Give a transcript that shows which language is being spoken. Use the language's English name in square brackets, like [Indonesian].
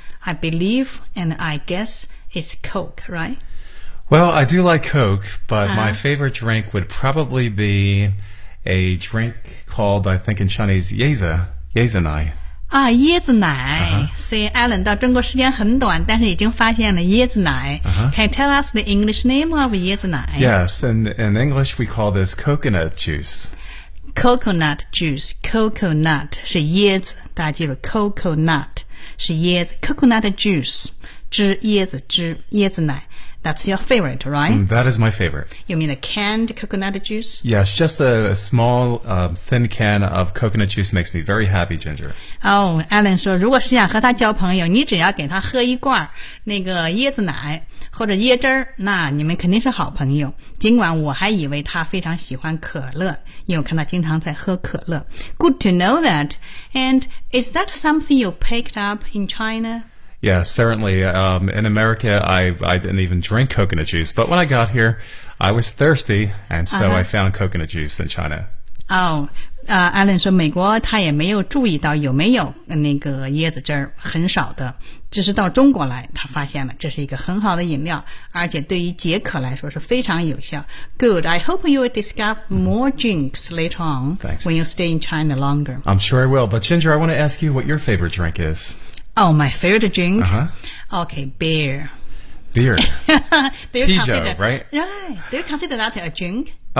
[English] I believe and I guess it's Coke, right? Well, I do like Coke, but my favorite drink would probably be a drink called, I think in Chinese, Yezanai. [Chinese] 啊，椰子奶。Uh-huh. 所以 Alan 到中国时间很短，但是已经发现了椰子奶。 Uh-huh. [English] Can you tell us the English name of 椰子奶？ Yes, in English we call this coconut juice. [Chinese] Coconut juice, coconut 是椰子，大家记住 coconut 是椰子 ，coconut juice 汁，椰子汁，椰子奶。 [English] That's your favorite, right? That is my favorite. You mean a canned coconut juice? Yes, just a small, thin can of coconut juice makes me very happy, Ginger. [Chinese] Oh, Alan 说，如果是想和他交朋友，你只要给他喝一罐那个椰子奶或者椰汁儿，那你们肯定是好朋友。尽管我还以为他非常喜欢可乐，因为我看他经常在喝可乐。 [English] Good to know that. And is that something you picked up in China? Yeah, certainly. In America, I didn't even drink coconut juice. But when I got here, I was thirsty, and so、uh-huh. I found coconut juice in China. [Chinese] Oh, Alan 说美国他也没有注意到有没有那个椰子汁儿，很少的。只是到中国来，他发现了这是一个很好的饮料，而且对于解渴来说是非常有效。 [English] Good. I hope you will discover more drinks later on、 Thanks. When you stay in China longer. I'm sure I will. But Ginger, I want to ask you what your favorite drink is. Oh, my favorite drink?、 Uh-huh. Okay, beer. Beer. do you Pijo, consider, right? Right. Do you consider that a drink?、